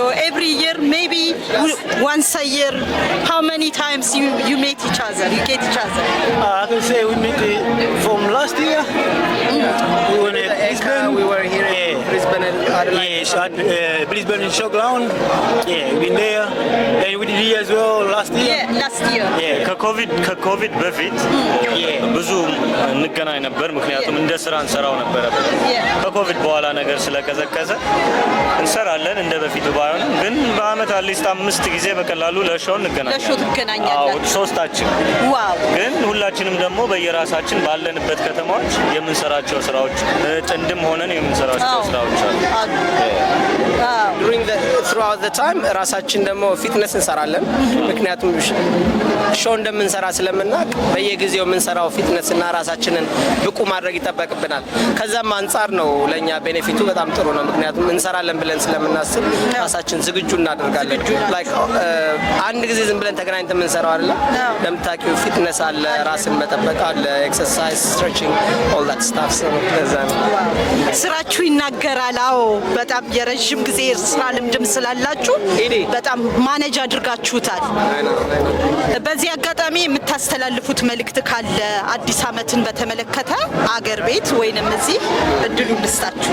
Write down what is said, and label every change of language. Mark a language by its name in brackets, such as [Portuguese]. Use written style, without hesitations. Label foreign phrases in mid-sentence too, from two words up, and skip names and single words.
[English] Every year, maybe once a year. How many times you meet each other? You get each other? I can say we met from last year. We were here in Brisbane and Adelaide. Brisbane showground. Yeah, we've been there. And we did here as well last year. Yeah, last year. [Amharic] ከኮቪድ በፊት ብዙ እንገናኝ ነበር። ምክንያቱም እንደ ስራ እንሰራው ነበር። ከኮቪድ በኋላ ነገር ስለቀዘቀዘ እንሰራለን እንደ በፊቱ ባይሆንም፣ ግን በአመት [English] at least [Amharic] 5 ጊዜ በቀላሉ ለሾው እንገናኛለን። ሶስታችን ግን ሁላችንም ደግሞ በየራሳችን ባለንበት ከተማዎች የምንሰራቸው ስራዎች ጥንድም ሆነን የምንሰራቸው ስራዎች አሉ። [English] throughout the time [Amharic] ራሳችን ደግሞ ፊትነስ እንሰራለን። ምክንያቱም ሾው እንደምንሰራ ስለምናውቅ በየጊዜው የምንሰራው ፊትነስ እና ራሳችንን ብቁ ማድረግ ይጠበቅብናል። ከዛም አንጻር ነው ለኛ ቤኔፊቱ በጣም ጥሩ ነው። ምክንያቱም እንሰራለን ብለን ስለምናስብ ራሳችን ዝግጁ እናደርጋለን። ላይክ አንድ ጊዜ ዝም ብለን ተገናኝተን የምንሰራው አይደለም። ለምታውቂው ፊትነስ አለ፣ ራስን መጠበቅ አለ፣ [English] exercise, stretching all that stuff so [Amharic] ስራችሁ ይናገራል። አዎ በጣም የረጅም ጊዜ ስራ ልምድም ስላላችሁ በጣም ማኔጅ አድርጋችሁታል። በዚህ አጋጣሚ የምታስተላልፉት መልእክት ካለ አዲስ አመትን በተመለከተ አገር ቤት ወይንም እዚህ እድሉ ልስጣችሁ።